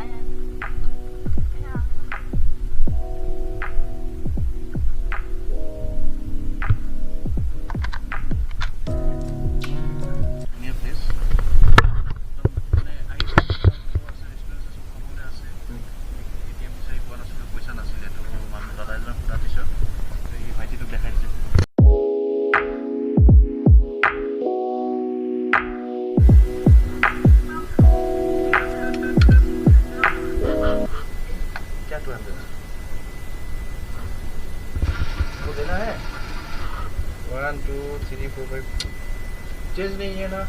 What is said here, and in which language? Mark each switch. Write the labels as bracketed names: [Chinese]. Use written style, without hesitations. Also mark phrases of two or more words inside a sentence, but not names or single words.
[Assamese] ধুনীয়া প্লেচ। ATM বিচাৰি পোৱা নাছিলোঁ, পইচা নাছিলে। তো মানুহ দাদা এজনক সোধাৰ পিছত এই ভাইটিটোক দেখাই দিছে। [Hindi] क्या 200 वो देना है 1 2 3 4 5 चेंज नहीं है ना